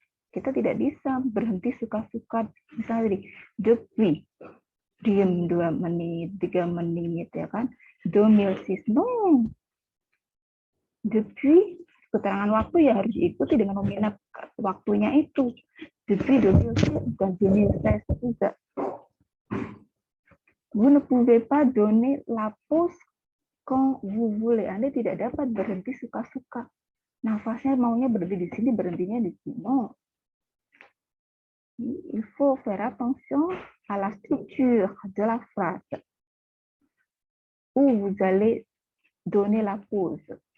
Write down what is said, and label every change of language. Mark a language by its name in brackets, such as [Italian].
[Indonesian] Kita tidak bisa berhenti suka-suka. Misalnya tadi, depuis, diam 2 menit, 3 menit, ya kan? 2006, no. Depuis, keterangan waktu ya harus diikuti dengan nominal waktunya itu. Depuis 2006, bukan 2016 juga. [French] Vous ne pouvez pas donner la pause quand vous voulez. [Indonesian] Anda tidak dapat berhenti suka-suka. Nafasnya maunya berhenti di sini, berhentinya di sini. No. [French] Il faut faire attention à la structure de la phrase où vous allez donner la pause.